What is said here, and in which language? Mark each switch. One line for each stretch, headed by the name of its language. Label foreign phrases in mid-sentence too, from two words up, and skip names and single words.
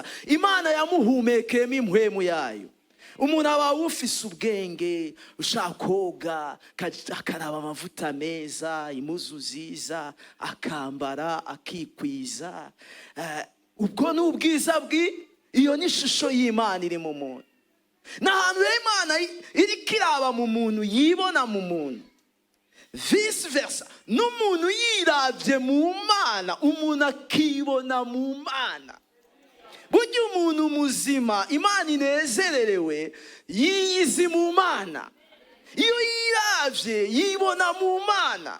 Rundi: Imana yamuhumekeyemo impwemu yayo. Umuntu aba ufise ubwenge, ushaka koga, akaraba amavuta meza, impuzu ziza, akambara, akikwiza. Ubwo ni ubwiza iyo ni ishusho y'Imana iri mu muntu. ni ahantu rero Imana iriko iraba mu muntu, yibona mu muntu,
English: vice versa.
Rundi: N'umuntu yiravye mu Mana, umuntu akibona mu Mana. Burya umuntu muzima Imana inezererewe yiyizi mu Mana. Iyo yiravye yibona mu Mana.